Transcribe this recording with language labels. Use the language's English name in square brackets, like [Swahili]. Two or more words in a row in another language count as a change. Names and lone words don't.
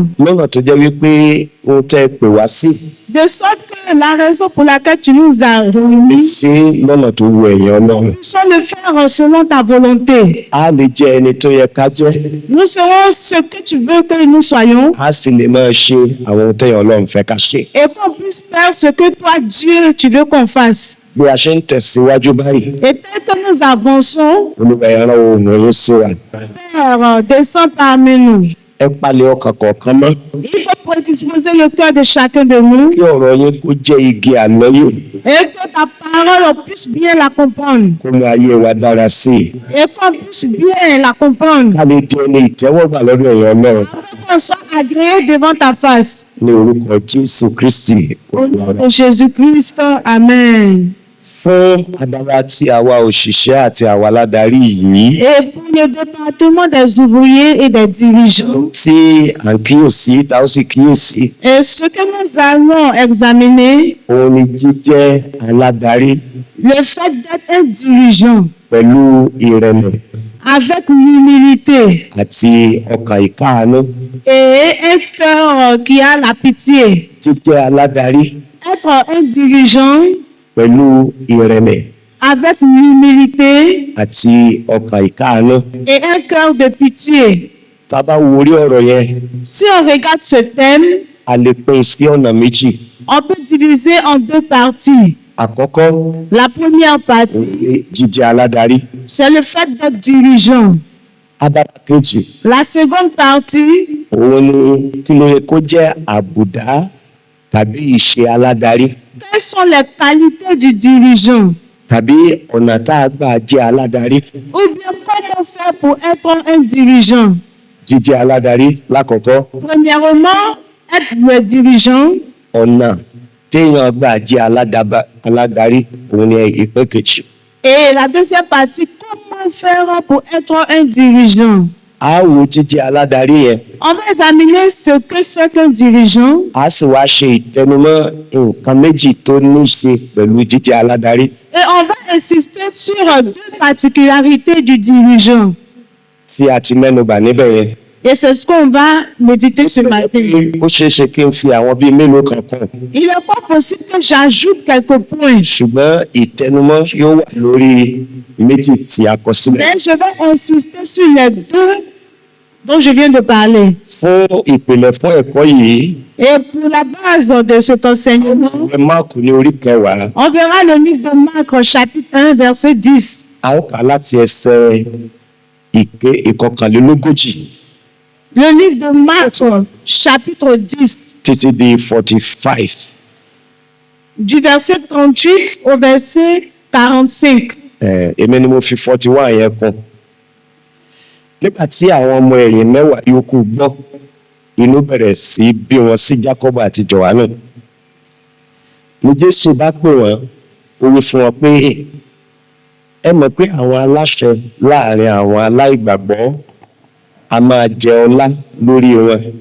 [Yoruba] lọ́nà tó jẹ́ wípé ohun tẹ́ ẹ pè wá sí [French] De sorte que la raison pour laquelle tu nous as réunis, [Yoruba] ṣé lọ́nà tó wu ẹ̀yin Ọlọ́run. [French] nous sommes le faire selon ta volonté. [Yoruba] A lè jẹ́ ẹni tó yẹ ká jẹ́, [French] Nous serons ce que tu veux que nous soyons [Yoruba] a sì lè máa ṣe àwọn ohun tẹ́yìn Ọlọ́run fẹ́ ká ṣe. [French] et qu'on puisse faire ce que toi, Dieu, tu veux qu'on fasse. [Yoruba] Bí a ṣe ń tẹ̀síwájú báyìí, [French] Et tel que nous avançons, [Yoruba] Olúwa ẹ rán ohùn yín sí wa. [French] Père, descends parmi nous. [Yoruba] Ẹ palẹ̀ ọkàn kọ̀ọ̀kan mọ́, [French] Il faut prédisposer le cœur de chacun de nous [Yoruba] kí ọ̀rọ̀ yín kó jẹ́ igi ànáyè, [French] et que ta parole, on puisse bien la comprendre. [Yoruba] kó mú ayé wa dára sí i. [French] Et qu'on puisse bien la comprendre. [Yoruba] Ká lè di ẹni ìtẹ́wọ́gbà lọ́dọ̀ ẹ̀yin Ọlọ́run. [French] Afin qu'on soit agréé devant ta face. [Yoruba] Ní orúkọ Jésù Kristi. [French] Au nom de Jésus-Christ, Amen. [Yoruba] Fún abala tí àwa òṣìṣẹ́ àti àwa aládarí yìí, [French] Et pour le département des ouvriers et des dirigeants, [Yoruba] tí à ń kíyèsí tá ó sì kíyèsí, [French] et ce que nous allons examiner, [Yoruba] òun ni jíjẹ́ aládarí [French] le fait d'être un dirigeant [Yoruba] pẹ̀lú ìrẹ̀lẹ̀ [French] avec l'humilité [Yoruba] àti ọkàn ìkáàánú. [French] et un cœur qui a la pitié. [Yoruba] Jíjẹ́ aládarí [French] Être un dirigeant [Yoruba] pẹ̀lú ìrẹ̀lẹ̀ [French] avec l'humilité [Yoruba] àti ọkàn ìkáàánú. [French] et un cœur de pitié. [Yoruba] Tá a bá wo orí ọ̀rọ̀ yẹn, [French] Si on regarde ce thème, [Yoruba] a lè pín sí ọ̀nà méjì. [French] on peut diviser en deux parties. [Yoruba] Àkọ́kọ́, [French] La première partie, [Yoruba] òun ni jíjẹ́ aládarí. [French] c'est le fait d'être dirigeant. [Yoruba] Abala kejì, [French] La seconde partie, [Yoruba] òun ni kí ló yẹ kó jẹ́ àbùdá tàbí ìṣe aládarí [French] quelles sont les qualités du dirigeant? [Yoruba] tàbí ọ̀nà tá a gbà jẹ́ aládarí. [French] Ou bien comment faire pour être un dirigeant? [Yoruba] Jíjẹ́ aládarí lákọ̀ọ́kọ́, [French] Premièrement, être le dirigeant. [Yoruba] ọ̀nà téèyàn gbà jẹ́ aládarí òun ni ìpín kejì. [French] Et la deuxième partie, comment faire pour être un dirigeant? [Yoruba] A wo jíjẹ́ aládarí yẹn, [French] On va examiner ce que c'est qu'un dirigeant [Yoruba] a sì wá ṣe ìtẹnumọ́ nǹkan méjì tó ní í ṣe pẹ̀lú jíjẹ́ aládarí. [French] et on va insister sur deux particularités du dirigeant. [Yoruba] Tí a ti mẹ́nubà níbẹ̀ yẹn. [French] Et c'est ce qu'on va méditer ce matin. [Yoruba] Ó ṣeé ṣe kí n fi àwọn bíi mélòó kan kún. [French] Il n'est pas possible que j'ajoute quelques points, [Yoruba] Ṣùgbọ́n ìtẹnumọ́ yóò wà lórí méjì tí a kọ sílẹ̀. [French] mais je vais insister sur les deux dont je viens de parler. [Yoruba] Fún ìpìlẹ̀ fún ẹ̀kọ́ yìí, [French] Et pour la base de cet enseignement, [Yoruba] ìwé Máàkù ní orí 10, [French] on verra le livre de Marc, chapitre 1, verset 10. [Yoruba] a ó kà láti ẹsẹ̀ ìkọkànlélógójì [French] Le livre de Marc, chapitre 10, [Yoruba] títí di 45. [French] du verset 38 au verset 45. [Yoruba] Èmi ni mo fi 41 yẹn kún. Nígbà tí àwọn ọmọ ẹ̀yìn mẹ́wàá yòókù gbọ́, inú bẹ̀rẹ̀ sí bí wọn sí Jákọ́bù àti Jòhánù. Ní Jésù bá pè wọ́n, ó wí fún wọn pé ẹ mọ̀ pé àwọn aláṣẹ láàrin àwọn aláìgbàgbọ́ a máa jẹ ọlá lórí wọn.